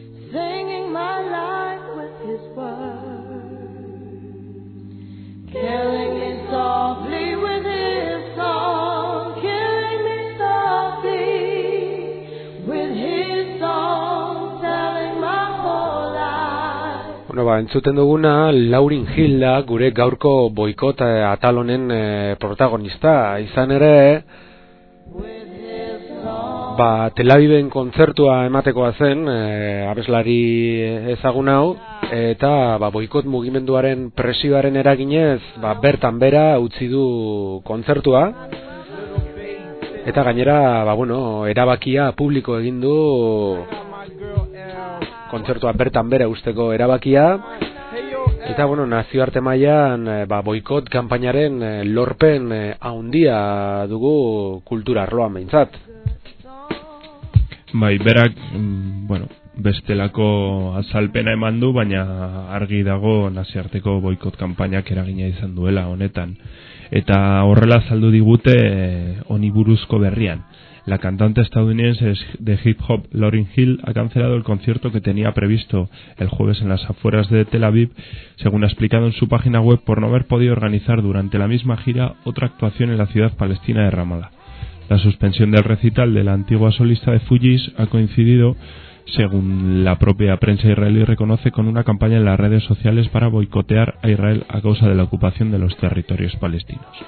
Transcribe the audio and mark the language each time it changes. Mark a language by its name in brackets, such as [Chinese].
[English] Singing my life with his words, killing me softly with his song, killing me softly with his song, telling my whole life. [Basque] Bueno, ba, entzuten duguna Lauryn Hill da gure gaurko boikot atal honen protagonista, izan ere ba, Tel Aviven kontzertua ematekoa zen, abeslari ezagun hau, eta ba, boikot mugimenduaren presioaren eraginez, ba, bertan bera utzi du kontzertua. Eta gainera, ba, bueno, erabakia publiko egin du, kontzertua bertan bera usteko erabakia. Eta bueno, nazioarte mailan ba, boikot kanpainaren lorpen handia dugu kultura arloan behintzat. Bai, berak, bueno, bestelako azalpena eman du, baina argi dago nazioarteko boikot kanpainak eragina izan duela honetan. Eta horrela azaldu digute honi buruzko berrian. [Spanish] La cantante estadounidense de hip-hop Lauryn Hill ha cancelado el concierto que tenía previsto el jueves en las afueras de Tel Aviv, según ha explicado en su página web, por no haber podido organizar durante la misma gira otra actuación en la ciudad palestina de Ramallah. La suspensión del recital de la antigua solista de Fugees ha coincidido, según la propia prensa israelí reconoce, con una campaña en las redes sociales para boicotear a Israel a causa de la ocupación de los territorios palestinos.